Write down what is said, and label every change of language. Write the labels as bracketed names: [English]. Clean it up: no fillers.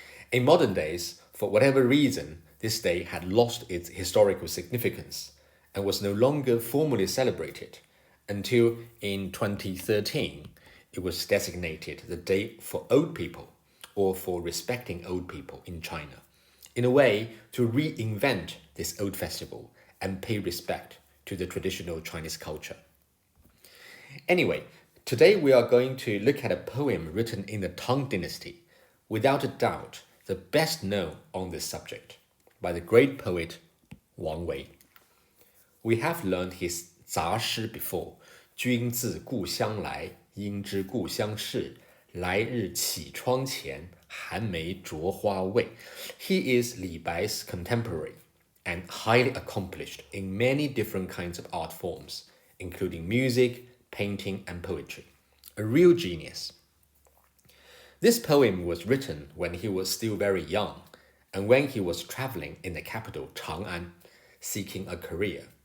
[English] In modern days, for whatever reason, this day had lost its historical significance and was no longer formally celebrated until in 2013 it was designated the day for old people, or for respecting old people in China, in a way to reinvent this old festival and pay respect to the traditional Chinese culture. Anyway, today we are going to look at a poem written in the Tang Dynasty, without a doubt the best known on this subject, by the great poet Wang Wei. We have learned his 杂诗 before. [Chinese] 君自故乡来，应知故乡事。来日绮窗前，寒梅著花未. [English] He is Li Bai's contemporary and highly accomplished in many different kinds of art forms, including music, painting, and poetry. A real genius. This poem was written when he was still very young and when he was traveling in the capital Chang'an, seeking a career.